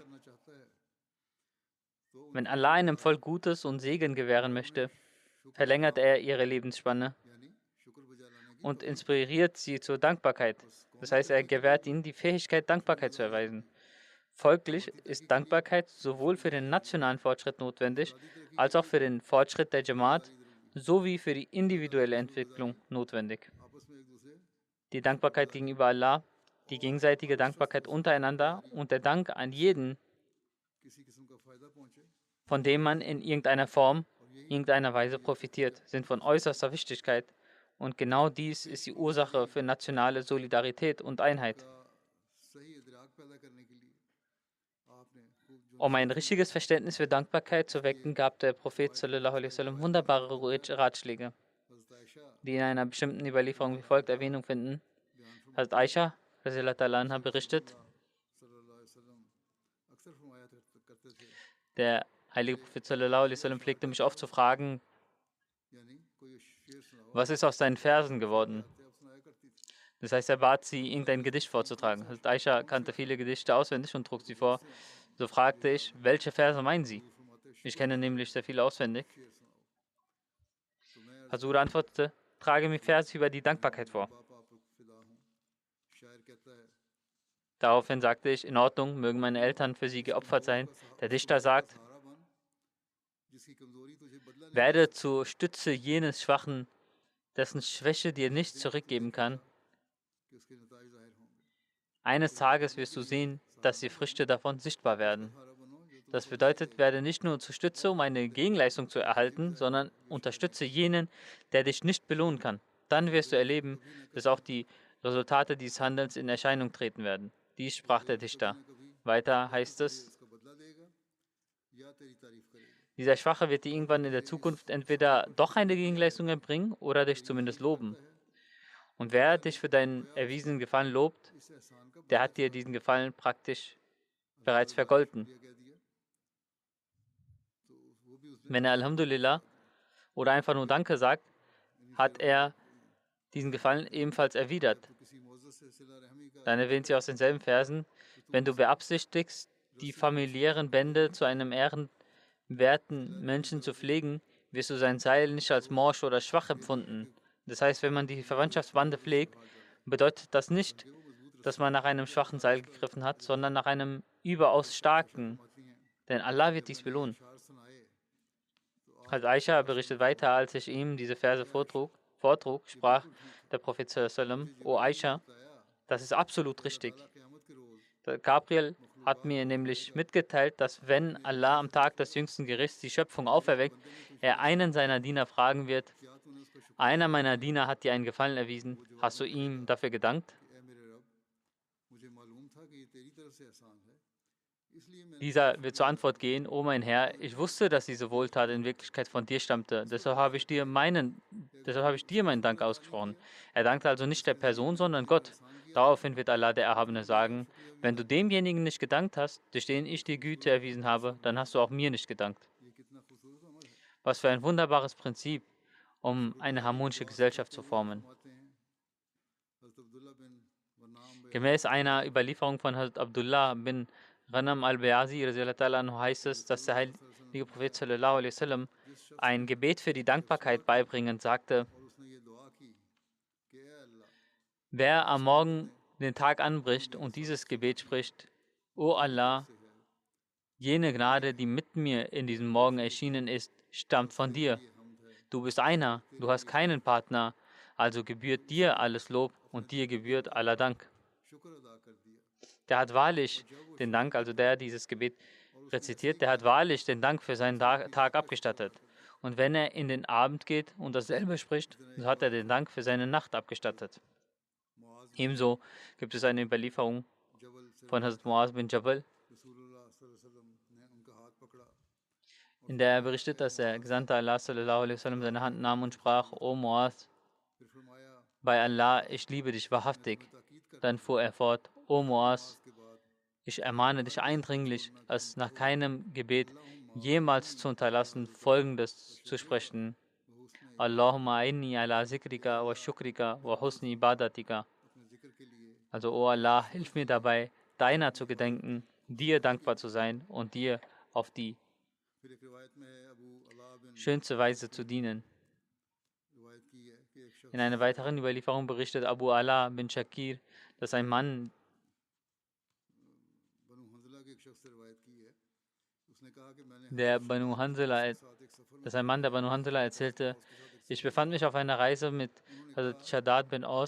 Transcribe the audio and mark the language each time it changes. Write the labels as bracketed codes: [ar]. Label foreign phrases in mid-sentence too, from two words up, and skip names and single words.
[ur] وسلم کرنا چاہتا ہے [de] Wenn Allah einem Volk Gutes und Segen gewähren möchte, verlängert er ihre Lebensspanne [ur] یعنی شکر بجا لانے کی [de] und inspiriert sie zur Dankbarkeit. Das heißt, er gewährt ihnen die Fähigkeit, Dankbarkeit zu erweisen. Folglich ist Dankbarkeit sowohl für den nationalen Fortschritt notwendig, als auch für den Fortschritt der Jamaat sowie für die individuelle Entwicklung notwendig. [ur] آپس میں ایک دوسرے [de] die Dankbarkeit gegenüber Allah, die gegenseitige Dankbarkeit untereinander und der Dank an jeden, [ur] کسی قسم کا فائدہ پہنچے [de] von dem man in irgendeiner Form, irgendeiner Weise profitiert, sind von äußerster Wichtigkeit. Und genau dies ist die Ursache für nationale Solidarität und Einheit. [ur] کا صحیح ادراک پیدا کرنے کے لیے آپ نے خوب جو [de] Um ein richtiges Verständnis für Dankbarkeit zu wecken, gab der Prophet [ar] صلی اللہ علیہ وسلم [de] wunderbare Ratschläge, [ur] حضرت عائشہ [de] die in einer bestimmten Überlieferung wie folgt Erwähnung finden. Hazrat Aisha [ar] رضی اللہ تعالیٰ عنہا [de] berichtet, [ar] صلی اللہ علیہ وسلم [ur] اکثر فرمایا کرتے تھے [de] der heilige Prophet [ar] صلی اللہ علیہ وسلم [de] pflegte mich oft zu fragen, [ur] یعنی کوئی شعر سناؤ [de] was ist aus deinen Versen geworden? [ur] آتے آپ سنایا کرتی تھی [de] Das heißt, er bat sie, irgendein Gedicht vorzutragen. Hazrat Aisha kannte viele Gedichte auswendig und trug sie vor. So fragte ich, welche Verse meinen Sie? [ur] فرماتے [de] Ich kenne nämlich sehr viele auswendig. [ur] شعر سناؤ تو میں [de] Hazur antwortete, trage mir Verse über die Dankbarkeit vor. [ur] باپ آپ فدا ہوں شاعر کہتا ہے [de] Daraufhin sagte ich, in Ordnung, mögen meine Eltern für sie geopfert sein. Der Dichter sagt, [ur] سہارا بن جس کی کمزوری تجھے بدلہ لے [de] werde zur Stütze jenes Schwachen, dessen Schwäche dir nichts zurückgeben kann. [ur] کہ اس کے نتائج ظاہر ہوں گے [de] Eines Tages wirst du sehen, dass die Früchte davon sichtbar werden. [ur] سہارا بنو جو [de] Das bedeutet, werde nicht nur zur Stütze, um eine Gegenleistung zu erhalten, sondern unterstütze jenen, der dich nicht belohnen kann. Dann wirst du erleben, dass auch die Resultate dieses Handelns in Erscheinung treten werden. Dies sprach der Dichter. Weiter heißt es, [ur] اس کا بدلہ دے گا یا تیری تعریف کرے گا [de] dieser Schwache wird dir irgendwann in der Zukunft entweder doch eine Gegenleistung erbringen oder dich zumindest loben. Und wer dich für deinen erwiesenen Gefallen lobt, [ur] اس احسان کا [de] der hat dir diesen Gefallen praktisch bereits vergolten. [ur] بدلہ کہہ دیا تو وہ بھی اس [de] Wenn er Alhamdulillah oder einfach nur Danke sagt, hat er diesen Gefallen ebenfalls erwidert. [ur] تو کسی معزز سے صلہ رحمی کا [de] Dann erwähnt sie aus denselben Versen, wenn du beabsichtigst, die familiären Bände zu einem ehrenwerten Menschen zu pflegen, wirst du sein Seil nicht als morsch oder schwach empfunden. Das heißt, wenn man die Verwandtschaftsbande pflegt, bedeutet das nicht, dass man nach einem schwachen Seil gegriffen hat, sondern nach einem überaus starken. Denn Allah wird dies belohnen. [ur] شعر سنائے [de] Als Aisha berichtet weiter, als ich ihm diese Verse vortrug, sprach der Prophet [ar] صلی اللہ علیہ وسلم, [de] O Aisha, das ist absolut richtig. [ur] قیامت کے روز [de] Der Gabriel hat mir nämlich mitgeteilt, dass wenn Allah am Tag des jüngsten Gerichts die Schöpfung auferweckt, er einen seiner Diener fragen wird, [ur] کیا تو نے اس کا شکر [de] einer meiner Diener hat dir einen Gefallen erwiesen, hast du ihm dafür gedankt? [ur] اے میرے رب مجھے معلوم تھا کہ یہ تیری طرف سے احسان ہے اس لیے میں نے [de] Dieser wird zur Antwort gehen, O mein Herr, ich wusste, dass diese Wohltat in Wirklichkeit von dir stammte, deshalb habe ich dir meinen Dank ausgesprochen. Er dankte also nicht der Person, sondern Gott. Daraufhin wird Allah der Erhabene sagen, wenn du demjenigen nicht gedankt hast, durch den ich dir Güte erwiesen habe, dann hast du auch mir nicht gedankt. [ur] یہ کتنا خوبصورت عمل ہے [de] Was für ein wunderbares Prinzip, um eine harmonische Gesellschaft zu formen. [ur] فرماتے ہیں حضرت عبداللہ بن ونام [de] Gemäß einer Überlieferung von Hazrat Abdullah bin Ghanam al-Bayazi [ar] رضی اللہ تعالیٰ عنہ [de] heißt es, dass der heilige Prophet [ar] صلی اللہ علیہ وسلم [de] ein Gebet für die Dankbarkeit beibringend sagte, [ur] اور اس نے یہ دعا کی کہ اے اللہ [de] wer am Morgen den Tag anbricht und dieses Gebet spricht, O Allah, jene Gnade, die mit mir in diesem Morgen erschienen ist, stammt von dir. Du bist einer, du hast keinen Partner, also gebührt dir alles Lob und dir gebührt aller Dank. [ur] شکر ادا کر دیا [de] Der hat wahrlich den Dank, also der dieses Gebet rezitiert, der hat wahrlich den Dank für seinen Tag abgestattet. Und wenn er in den Abend geht und dasselbe spricht, so hat er den Dank für seine Nacht abgestattet. [ur] معاذ [de] Ebenso gibt es eine Überlieferung [ur] جبل سے [de] von Hazrat Muaz bin Jabal, [ur] رسول اللہ [ar] صلی اللہ علیہ وسلم [ur] نے ان کا ہاتھ پکڑا [de] in der er berichtet, dass der Gesandte Allah [ar] صلی اللہ علیہ وسلم [de] seine Hand nahm und sprach, O Muaz, [ur] پھر فرمایا [de] bei Allah, ich liebe dich wahrhaftig. [ur] تاکید کر [de] Dann fuhr er fort, O Muaz, [ur] کے بعد [de] ich ermahne dich eindringlich, es nach keinem Gebet jemals zu unterlassen, Folgendes zu sprechen. [ar] اللهم إني على ذكرك وشكرك وحسن عبادتك. [ur] اپنے ذکر کے لیے [de] Also, O Allah, hilf mir dabei, deiner zu gedenken, dir dankbar zu sein und dir auf die [ur] پھر ایک روایت میں ہے ابو علا بن [de] schönste Weise zu dienen. [ur] روایت کی ہے کہ ایک شخص [de] In einer weiteren Überlieferung berichtet Abu Ala bin Shakir, dass ein Mann, [ur] بنو حنظلہ کے ایک شخص سے روایت کی ہے اس نے کہا کہ میں نے [de] der Banu Hanzala, [ur] ساتھ ایک سفر میں [de] dass ein Mann der Banu Hanzala erzählte, ich befand mich auf einer Reise mit Hazrat Shaddad bin Aus